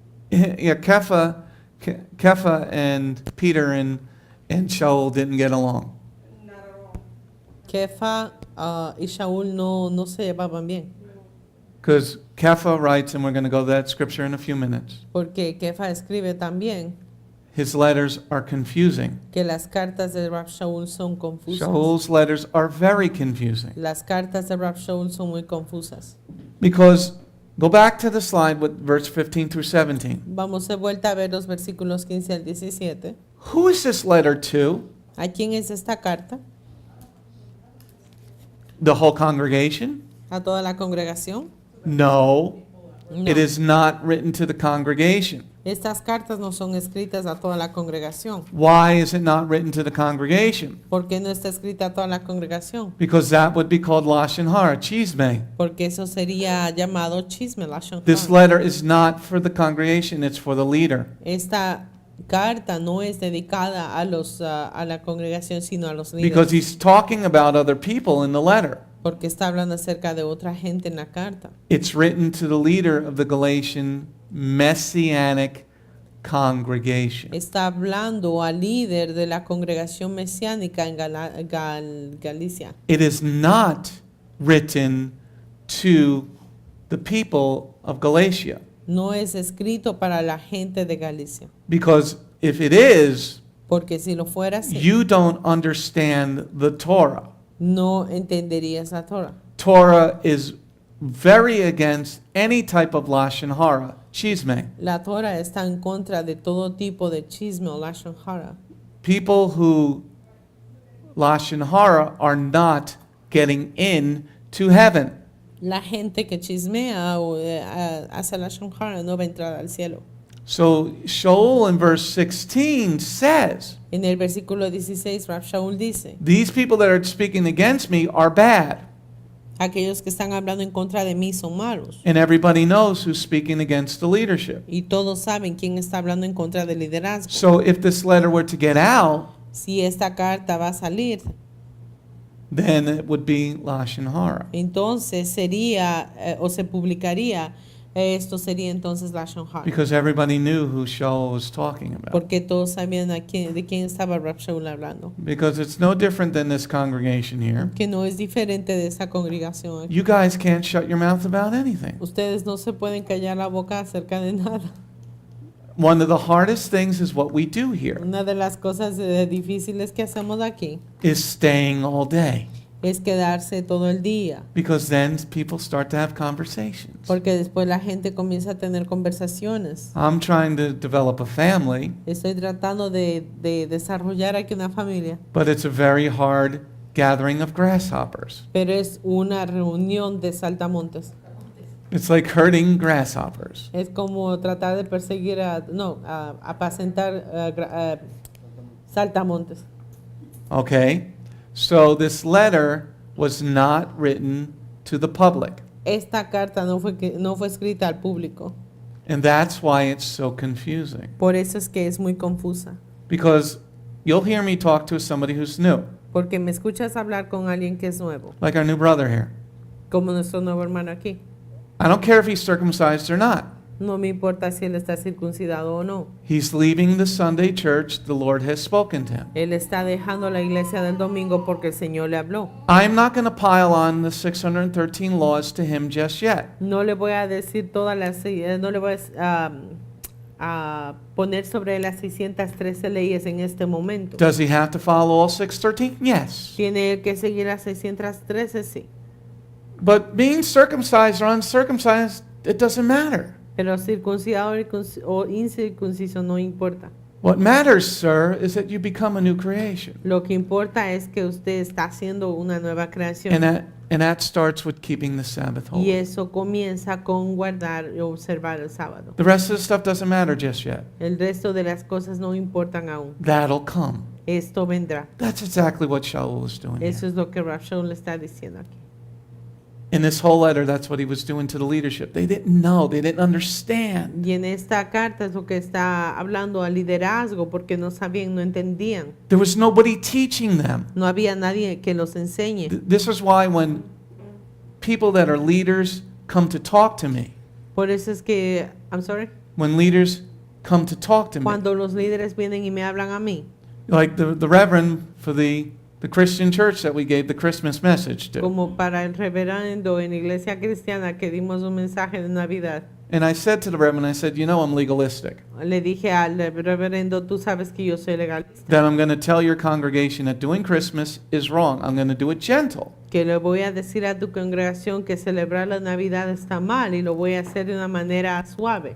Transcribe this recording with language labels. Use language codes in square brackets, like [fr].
[en] Yeah, Kepha and Peter and Sha'ul didn't get along. Not at all. [es] Kefa y Shaul no se llevaban bien. [en] Because Kepha writes, and we're going to go to that scripture in a few minutes, [es] Porque Kefa escribe también [en] his letters are confusing. [es] que las cartas de Rab Shaul son confusas. [en] Sha'ul's letters are very confusing. [es] Las cartas de Rab Shaul son muy confusas. [en] Because, go back to the slide with verse 15 through 17. [es] Vamos de vuelta a ver los versículos 15 al 17. [en] Who is this letter to? [es] ¿A quién es esta carta? [en] The whole congregation? [es] ¿A toda la congregación? [en] No, [es] No. [en] it is not written to the congregation. [es] Estas cartas no son escritas a toda la congregación. [en] Why is it not written to the congregation? [es] ¿Por qué no está escrita a toda la congregación? [en] Because that would be called Lashon Hara, chisme. [es] Porque eso sería llamado chisme, lashon [en] This [es] hara. [en] letter is not for the congregation, it's for the leader. [es] Esta carta no es dedicada a la congregación, sino a los [en] Because he's talking about other people in the letter. [es] Porque está hablando acerca de otra gente en la carta. [en] It's written to the leader of the Galatian Messianic congregation. [es] Está hablando al líder de la congregación mesiánica en Galicia. [en] It is not written to the people of Galatia. [es] No es escrito para la gente de Galicia. [en] Because if it is, [es] Porque si lo fuera así, [en] you don't understand the Torah. [es] no entenderías la Torah. [en] Torah is very against any type of Lashon Hara, chisme. [es] La Torah está en contra de todo tipo de chisme o lashon hara. [en] People who Lashon Hara are not getting in to heaven. [es] La gente que chismea o hace lashon hara no va a entrar al cielo. [en] So Sha'ul in verse 16 says, [es] En el versículo 16, Rab Shaul dice, [en] these people that are speaking against me are bad. [es] aquellos que están hablando en contra de mí son malos. [en] And everybody knows who's speaking against the leadership. [es] Y todos saben quién está hablando en contra del liderazgo. [en] So if this letter were to get out, [es] Si esta carta va a salir, [en] then it would be Lashon Hara. [es] entonces sería o se publicaría, esto sería entonces lashon hara. [en] Because everybody knew who Sha'ul was talking about. [es] Porque todos sabían de quién estaba Rab Shaul hablando. [en] Because it's no different than this congregation here. [es] Que no es diferente de esa congregación aquí. [en] You guys can't shut your mouth about anything. [es] Ustedes no se pueden callar la boca acerca de nada. [en] One of the hardest things is what we do here, [es] Una de las cosas difíciles que hacemos aquí [en] is staying all day. [es] es quedarse todo el día. [en] Because then people start to have conversations. [es] Porque después la gente comienza a tener conversaciones. [en] I'm trying to develop a family, [es] Estoy tratando de desarrollar aquí una familia, [en] but it's a very hard gathering of grasshoppers. [es] pero es una reunión de saltamontes. [en] It's like herding grasshoppers. [es] Es como tratar de perseguir apacentar saltamontes. [en] Okay? So this letter was not written to the public. [es] Esta carta no fue escrita al público. [en] And that's why it's so confusing. [es] Por eso es que es muy confusa. [en] Because you'll hear me talk to somebody who's new, [es] Porque me escuchas hablar con alguien que es nuevo, [en] like our new brother here. [es] como nuestro nuevo hermano aquí. [en] I don't care if he's circumcised or not. [es] No me importa si él está circuncidado o no. [en] He's leaving the Sunday church. The Lord has spoken to him. [es] Él está dejando la iglesia del domingo porque el Señor le habló. [en] I'm not going to pile on the 613 laws to him just yet. [es] No le voy a decir todas las, no le voy a poner sobre las 613 leyes en este momento. [en] Does he have to follow all 613? Yes. [es] Tiene que seguir las 613, sí. [en] But being circumcised or uncircumcised, it doesn't matter. [es] Pero circuncidado o incircunciso no importa. [en] What matters, sir, is that you become a new creation. [es] Lo que importa es que usted está haciendo una nueva creación. [en] And that starts with keeping the Sabbath [es] Y [en] holy. [es] eso comienza con guardar y observar el sábado. [en] The rest of the stuff doesn't matter just yet. [es] El resto de las cosas no importan aún. [en] That'll come. [es] Esto vendrá. [en] That's exactly what Sha'ul is doing. [es] Eso es lo que Sha'ul le está diciendo aquí. [en] In this whole letter, that's what he was doing to the leadership. They didn't know, they didn't understand. [es] Y en esta carta es lo que está hablando al liderazgo porque no sabían, no entendían. [en] There was nobody teaching them. [es] No había nadie que los enseñe. [en] This is why when people that are leaders come to talk to me, [es] Por eso es que, [en] I'm sorry, when leaders come to talk to me, [es] cuando los líderes vienen y me hablan a mí, [en] like the reverend for the Christian church that we gave the Christmas message to. [es] como para el reverendo en la iglesia cristiana que dimos un mensaje de Navidad, [en] And I said to the reverend, I said, you know, I'm legalistic. [es] le dije al reverendo, tú sabes que yo soy legalista, [en] That I'm going to tell your congregation that doing Christmas is wrong. I'm going to do it gentle. [es] que le voy a decir a tu congregación que celebrar la Navidad está mal y lo voy a hacer de una manera suave.